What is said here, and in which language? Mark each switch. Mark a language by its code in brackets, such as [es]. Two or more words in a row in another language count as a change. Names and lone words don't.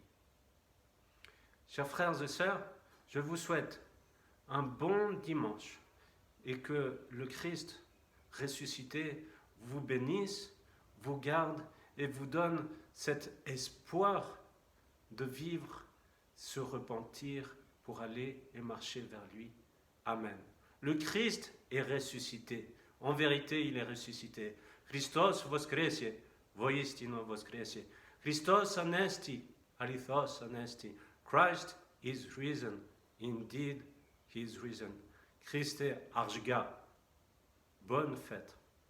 [fr] Chers frères et sœurs, je vous souhaite un bon dimanche et que le Christ ressuscité vous bénisse, vous garde et vous donne cet espoir de vivre, se repentir pour aller et marcher vers lui. Amen. Le Christ est ressuscité. En vérité, il est ressuscité. [ru] Христос воскресе, воистину воскресе. [el] Χριστός ανέστη, αληθώς ανέστη. [en] Christ is risen. Indeed, he is risen. [ka] ქრისტე აღდგა. [fr] Bonne fête.